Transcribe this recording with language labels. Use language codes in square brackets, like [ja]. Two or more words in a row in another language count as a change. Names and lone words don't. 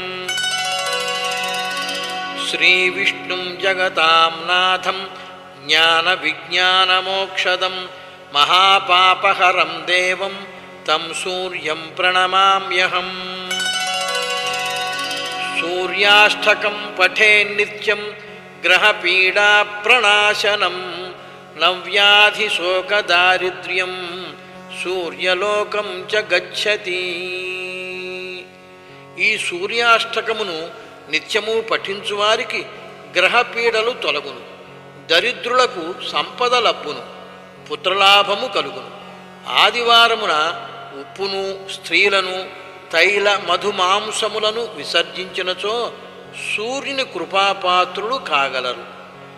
[sa] श्रीविष्णुं जगतां नाथं ज्ञानविज्ञानमोक्षदं महापापहरं देवं तं सूर्यं प्रणमाम्यहम्। सूर्याष्टकं पठेन्नित्यं ग्रहपीडाप्रणाशनं नव्याधिशोकदारिद्र्यं सूर्यलोकं च गच्छति। [te] ఈ సూర్యాష్టకమును నిత్యము పఠించువారికి గ్రహపీడలు తొలగును, దరిద్రులకు సంపద లబ్బును, పుత్రలాభము కలుగును. ఆదివారమున ఉప్పును స్త్రీలను తైల మధుమాంసములను విసర్జించినచో సూర్యుని కృపాపాత్రులు కాగలరు.